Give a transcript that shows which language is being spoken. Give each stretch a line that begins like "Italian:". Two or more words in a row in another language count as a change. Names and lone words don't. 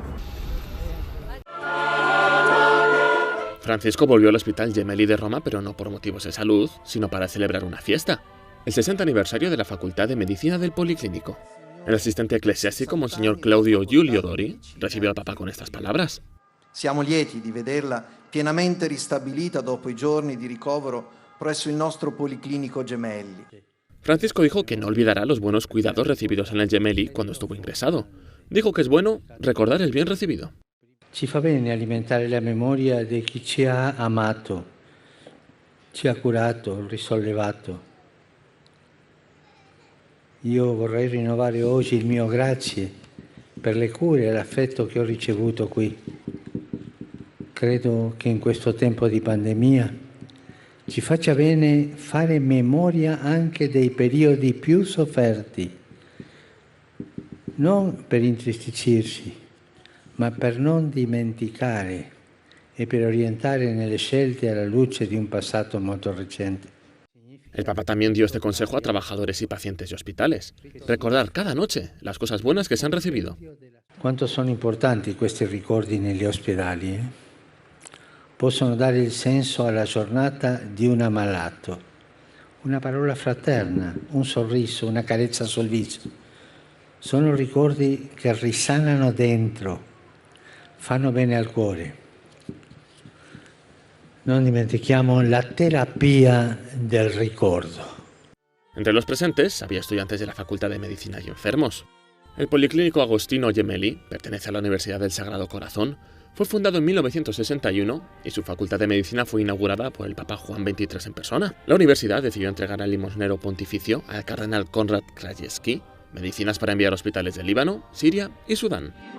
Spanish: Francisco volvió al Hospital Gemelli de Roma, pero no por motivos de salud, sino para celebrar una fiesta, el 60 aniversario de la Facultad de Medicina del Policlínico. El asistente eclesiástico, Monseñor Claudio Giulio Dori, recibió al Papa con estas palabras.
Italian: Siamo lieti di vederla pienamente ristabilita dopo i giorni di ricovero presso il nostro Policlinico Gemelli.
Spanish: Francisco dijo que no olvidará los buenos cuidados recibidos en el Gemelli cuando estuvo ingresado. Dijo que es bueno recordar el bien recibido.
Italian: Ci fa bene alimentare la memoria di chi ci ha amato, ci ha curato, risollevato. Io vorrei rinnovare oggi il mio grazie per le cure e l'affetto che ho ricevuto qui. Credo che in questo tempo di pandemia ci faccia bene fare memoria anche dei periodi più sofferti, non per intristirci, ma per non dimenticare e per orientare nelle scelte alla luce di un passato molto recente.
Spanish: El Papa también dio este consejo a trabajadores y pacientes de hospitales. Recordar cada noche las cosas buenas que se han recibido.
Italian: Quanto sono importanti questi ricordi negli ospedali, Possono dare il senso alla giornata di un ammalato. Una parola fraterna, un sorriso, una carezza sul viso. Sono ricordi che risanano dentro, fanno bene al cuore. Non dimentichiamo la terapia del ricordo.
Spanish: Entre los presentes había estudiantes de la Facultad de Medicina y enfermos. El Policlínico Agostino Gemelli pertenece a la Universidad del Sagrado Corazón. Fue fundado en 1961 y su Facultad de Medicina fue inaugurada por el Papa Juan XXIII en persona. La universidad decidió entregar al limosnero pontificio, al cardenal Konrad Krajewski, medicinas para enviar a hospitales de Líbano, Siria y Sudán.